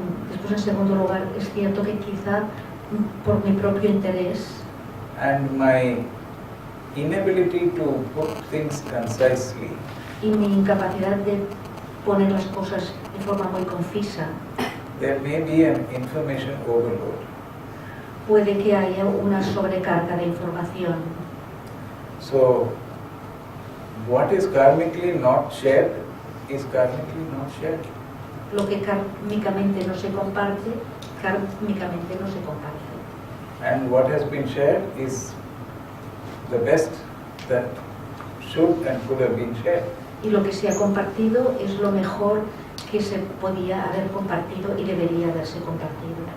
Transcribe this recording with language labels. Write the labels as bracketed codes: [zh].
[es] Después, en segundo lugar, es cierto que quizá por mi propio interés [en] and my inability to put things concisely, [es] y mi incapacidad de poner las cosas de forma muy concisa, [en] there may be an information overload. [es] puede que haya una sobrecarga de información. [en] So, what is karmically not shared is karmically not shared. [es] Lo que kármicamente no se comparte, kármicamente no se comparte. [en] And what has been shared is the best that should and could have been shared. [es] Y lo que se ha compartido es lo mejor que se podía haber compartido y debería haberse compartido.